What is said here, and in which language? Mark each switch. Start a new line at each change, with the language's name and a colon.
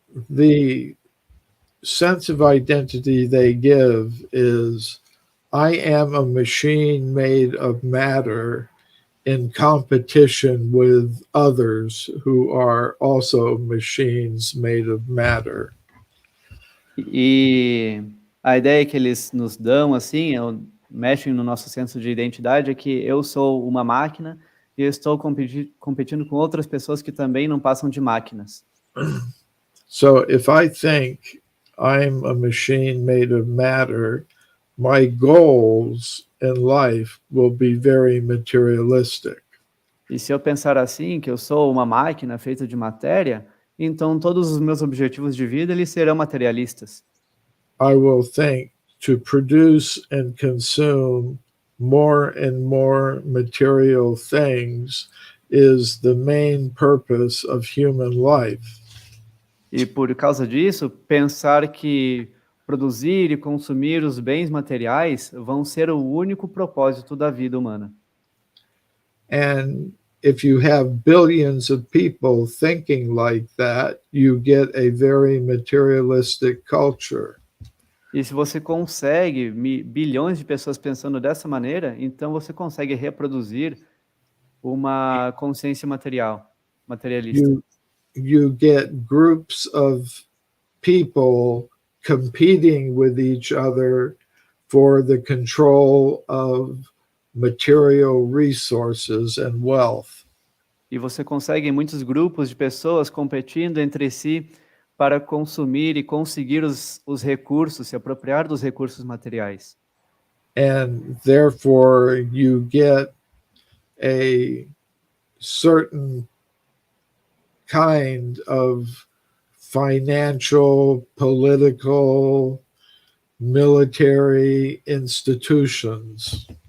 English: The sense of identity they give is, I am a machine made of matter in competition with others who are also machines made of matter.
Portuguese: E a ideia que eles nos dão, assim, mexem no nosso senso de identidade, é que eu sou uma máquina e eu estou competindo com outras pessoas que também não passam de máquinas.
English: So if I think I'm a machine made of matter, my goals in life will be very materialistic.
Portuguese: E se eu pensar assim, que eu sou uma máquina feita de matéria, então todos os meus objetivos de vida, eles serão materialistas.
English: I will think to produce and consume more and more material things is the main purpose of human life.
Portuguese: E por causa disso, pensar que produzir e consumir os bens materiais vão ser o único propósito da vida humana.
English: And if you have billions of people thinking like that, you get a very materialistic culture.
Portuguese: E se você consegue bilhões de pessoas pensando dessa maneira, então você consegue reproduzir uma consciência materialista.
English: You get groups of people competing with each other for the control of material resources and wealth.
Portuguese: E você consegue muitos grupos de pessoas competindo entre si para consumir e conseguir os recursos, se apropriar dos recursos materiais.
English: And therefore you get a certain kind of financial, political, military institutions.